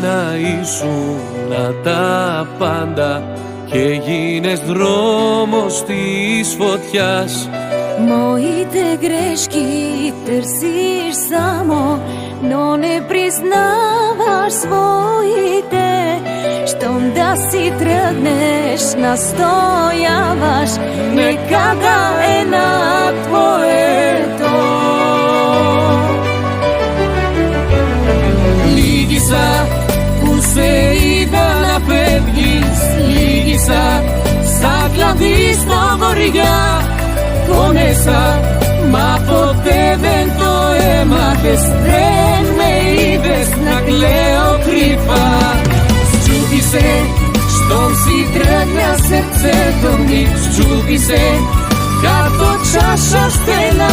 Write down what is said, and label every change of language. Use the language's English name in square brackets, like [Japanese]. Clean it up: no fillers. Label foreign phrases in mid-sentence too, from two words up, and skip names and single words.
[Greek] ήσουν τα πάντα και γίνες δρόμος της φωτιάς. [Bulgarian] Моите грешки търсиш само, но не признаваш своите. Щом да си тръгнеш, настояваш, нека да е на твоето. [Greek] Λίγοι που σε είδα να φεύγεις, λίγοι σαν κλαδί στο βορειά. Πόνεσα, μα ποτέ δεν το έμαθες, δεν με είδες να κλαίω κρυφά. [Bulgarian] Счупиσε, щом си тръгна сърцето ми, счупи се, като чаша стена.